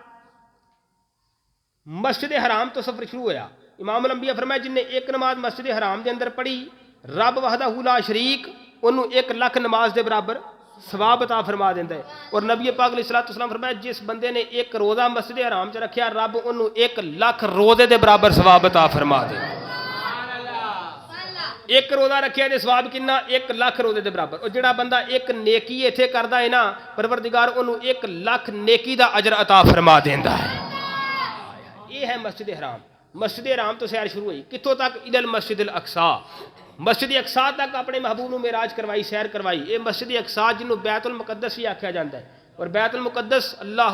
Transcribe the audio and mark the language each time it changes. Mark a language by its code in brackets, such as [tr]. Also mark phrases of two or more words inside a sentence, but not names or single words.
[pa] مسجد حرام تو سفر شروع ہوا امام الانبیاء فرمایا جن نے ایک نماز مسجد حرام دے اندر پڑھی رب وحدہ لا شریک انہوں 1,00,000 نماز دے برابر ثواب عطا فرما دیندہ ہے اور نبی پاک [ar] علیہ الصلوۃ والسلام [pa] فرمایا جس بندے نے ایک روزہ مسجد حرام چ رکھیا رب انہوں 1,00,000 روزے دے برابر ثواب عطا فرما دے ایک روزہ رکھیا دے ثواب کنا 1,00,000 روزے دے برابر اور جڑا بندہ ایک نیکی ایتھے کردا ہے نا پروردگار انہوں 1,00,000 نیکی دا اجر عطا فرما دیندا ہے یہ ہے مسجد حرام مسجد حرام تو سیر شروع ہوئی کتوں تک [ar] الی المسجد الاقصی [pa] مسجد اقصی تک اپنے محبوب نو معراج کروائی سیر کروائی یہ مسجد اقصی جنوں بیت المقدس بھی آکھیا جاندا ہے اور بیت المقدس اللہ